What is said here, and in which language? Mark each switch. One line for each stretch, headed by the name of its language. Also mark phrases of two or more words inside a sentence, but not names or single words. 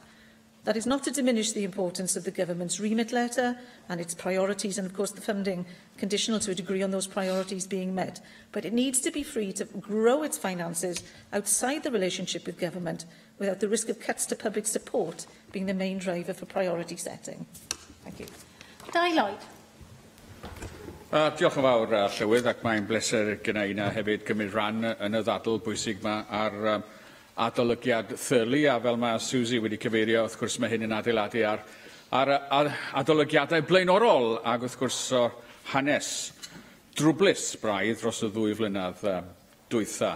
English: That is not to diminish the importance of the government's remit letter and its priorities, and of course the funding conditional to a degree on those priorities being met. But it needs to be free to grow its finances outside the relationship with government without the risk of cuts to public support being the main driver for priority setting. Thank you. Dai Lloyd.
Welsh: Diolch yn fawr, Llywydd, ac mae'n bleser gyda una hefyd gymryd rhan yn y ddadl bwysig yma ar adolygiad Thurley, a fel mae Susie wedi cyfeirio, wrth gwrs mae hyn yn adeiladu ar adolygiadau blaenorol, ac wrth gwrs o hanes drwblus braidd dros y 2 flynedd dwytha.